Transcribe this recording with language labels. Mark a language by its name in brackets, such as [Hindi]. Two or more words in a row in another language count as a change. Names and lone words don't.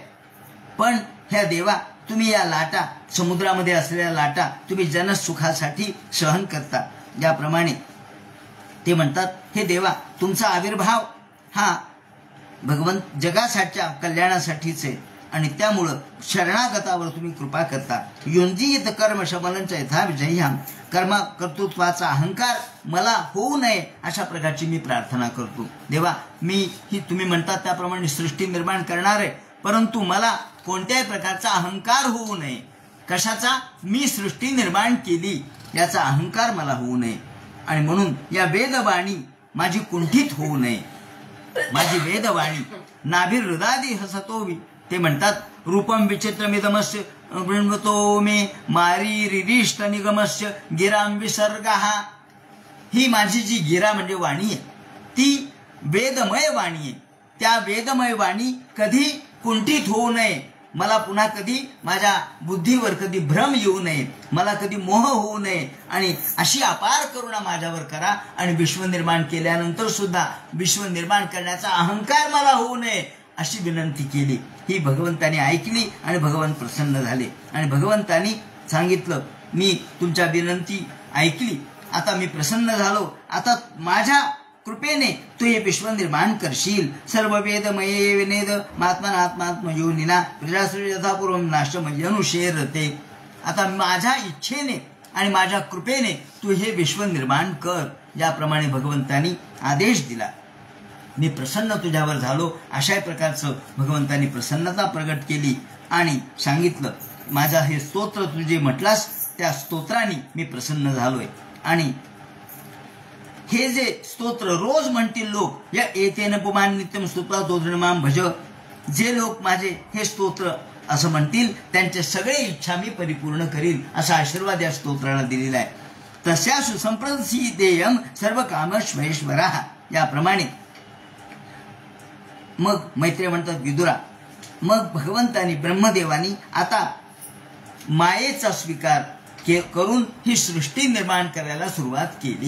[Marathi] पण ह्या देवा, तुम्ही या लाटा, समुद्रामध्ये असलेल्या लाटा तुम्ही जनसुखासाठी सहन करता. याप्रमाणे ते म्हणतात, हे देवा, तुमचा आविर्भाव हा भगवंत जगासाठीच्या कल्याणासाठीच आहे आणि त्यामुळं शरणागतावर तुम्ही कृपा करता. [Sanskrit] युंजीत कर्म शबलंच यथा विजय्याम, [Marathi] कर्म कर्तृत्वाचा अहंकार मला होऊ नये अशा प्रकारची मी प्रार्थना करतो. देवा, मी ही तुम्ही म्हणतात त्याप्रमाणे सृष्टी निर्माण करणार आहे, परंतु मला कोणत्याही प्रकारचा अहंकार होऊ नये. कशाचा? मी सृष्टी निर्माण केली याचा अहंकार मला होऊ नये. आणि म्हणून या वेदवाणी माझी कुंठित होऊ नये. माझी वेदवाणी [Sanskrit] नाभिहृदादी हसतोवी, [Marathi] ते म्हणतात, [Sanskrit] रूपम विचित्रमिदमस्य वृण्वतो मे मारी रिरिष्ट निगमस्य गिराम विसर्गः. [Marathi] ही माझी जी गिरा म्हणजे वाणी आहे, ती वेदमय वाणी आहे. त्या वेदमय वाणी कधी कुंठित होऊ नये. मला पुन्हा कधी माझ्या बुद्धीवर कधी भ्रम येऊ नये, मला कधी मोह होऊ नये आणि अशी अपार करुणा माझ्यावर करा. आणि विश्व निर्माण केल्यानंतर सुद्धा विश्व निर्माण करण्याचा अहंकार मला होऊ नये अशी विनंती केली. ही भगवंताने ऐकली आणि भगवान प्रसन्न झाले आणि भगवंतानी सांगितलं, मी तुमच्या विनंती ऐकली, आता मी प्रसन्न झालो. आता माझ्या कृपेने तू हे विश्व निर्माण करशील. [Sanskrit] सर्व वेदमये विनेद महात्मनात्मात्म योनिना प्रजाश्री यथापूर्वम नाशमयनुशेरते. [Marathi] आता माझ्या इच्छेने आणि माझ्या कृपेने तू हे विश्व निर्माण कर. याप्रमाणे भगवंतानी आदेश दिला. मी प्रसन्न तुझ्यावर झालो अशा प्रकारचं भगवंतानी प्रसन्नता प्रगट केली आणि सांगितलं, माझा हे स्तोत्र तू जे म्हटलास त्या स्तोत्राने मी प्रसन्न झालोय. आणि हे जे स्तोत्र रोज म्हणतील लोक, [Sanskrit] या एतेन पुमान नित्यम स्तुत्वा तोदृणमाम भज, [Marathi] जे लोक माझे हे स्तोत्र असं म्हणतील त्यांचे सगळे इच्छा मी परिपूर्ण करील असा आशीर्वाद या स्तोत्राला दिलेला आहे. [Sanskrit] तस्या सुसंप्रसिद्धेयम सर्व कामश्वरेश्वरः. [Marathi] याप्रमाणे मग मैत्रेय म्हणतात, विदुरा, मग भगवंतानी ब्रह्मदेवानी आता मायेचा स्वीकार करून ही सृष्टी निर्माण करायला सुरुवात केली.